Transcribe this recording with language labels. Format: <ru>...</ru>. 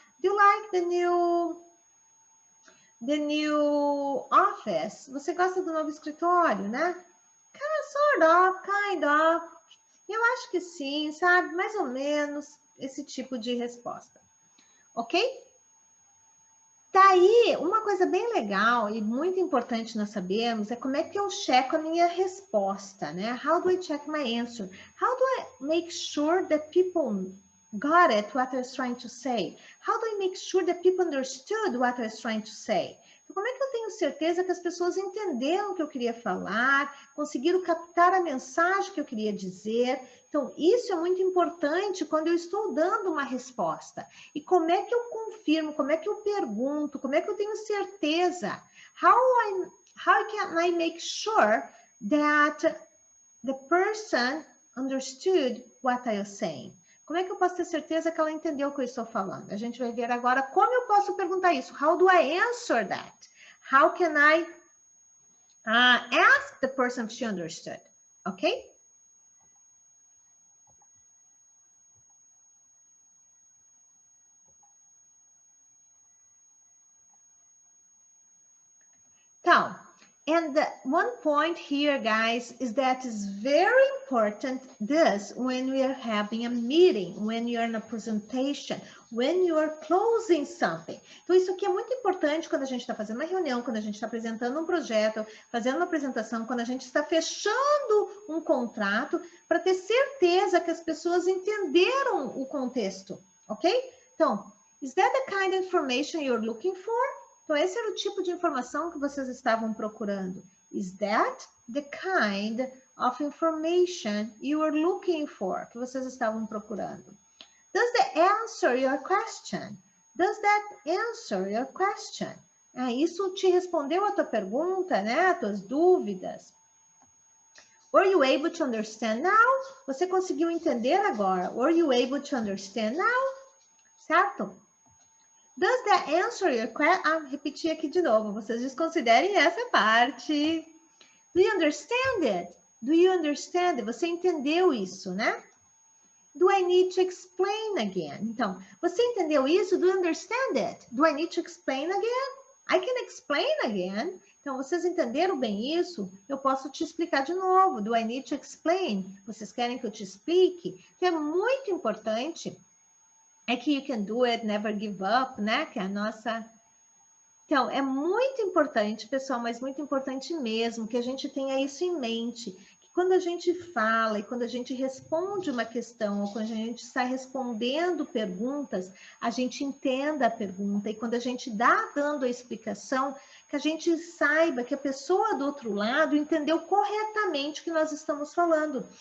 <en>Do you like the new office?</en> <pt>Você gosta do novo escritório, né?</pt> <en>Sort of, kind of.</en> <pt>Eu acho que sim, sabe, mais ou menos esse tipo de resposta, ok? Daí, uma coisa bem legal e muito importante nós sabermos é como é que eu checo a minha resposta, né?</pt> <en>How do I check my answer? How do I make sure that people got it, what I was trying to say? How do I make sure that people understood what I was trying to say?</en> <pt>Então, como é que eu tenho certeza que as pessoas entenderam o que eu queria falar, conseguiram captar a mensagem que eu queria dizer? Então, isso é muito importante quando eu estou dando uma resposta. E como é que eu confirmo, como é que eu pergunto, como é que eu tenho certeza?</pt> <en>How can I make sure that the person understood what I was saying?</en> <pt>Como é que eu posso ter certeza que ela entendeu o que eu estou falando? A gente vai ver agora como eu posso perguntar isso.</pt> <en>How do I answer that? How can I ask the person if she understood? Okay? Então, and one point here, guys, is that it's very important this when we are having a meeting, when you're in a presentation, when you are closing something.</en> <pt>Então, isso aqui é muito importante quando a gente está fazendo uma reunião, quando a gente está apresentando um projeto, fazendo uma apresentação, quando a gente está fechando um contrato, para ter certeza que as pessoas entenderam o contexto, ok?</pt> <en>Então, is that the kind of information you're looking for?</en> <pt>Então, esse era o tipo de informação que vocês estavam procurando.</pt> <en>Is that the kind of information you were looking for?</en> <pt>Que vocês estavam procurando.</pt> <en>Does that answer your question? Does that answer your question?</en> <pt>Isso te respondeu a tua pergunta, né? As tuas dúvidas.</pt> <en>Were you able to understand now?</en> <pt>Você conseguiu entender agora?</pt> <en>Were you able to understand now? Certo? Does that answer your question?</en> <pt>Repetir aqui de novo. Vocês desconsiderem essa parte.</pt> <en>Do you understand it? Do you understand it?</en> <pt>Você entendeu isso, né?</pt> <en>Do I need to explain again?</en> <pt>Então, você entendeu isso?</pt> <en>Do you understand it? Do I need to explain again? I can explain again.</en> <pt>Então, vocês entenderam bem isso? Eu posso te explicar de novo.</pt> <en>Do I need to explain?</en> <pt>Vocês querem que eu te explique? Então, é muito importante. É que</pt> <en>you can do it, never give up, né?</en> <pt>Que é a nossa... Então, é muito importante, pessoal, mas muito importante mesmo que a gente tenha isso em mente. Que quando a gente fala e quando a gente responde uma questão, ou quando a gente está respondendo perguntas, a gente entenda a pergunta. E quando a gente dando a explicação, que a gente saiba que a pessoa do outro lado entendeu corretamente o que nós estamos falando.</pt>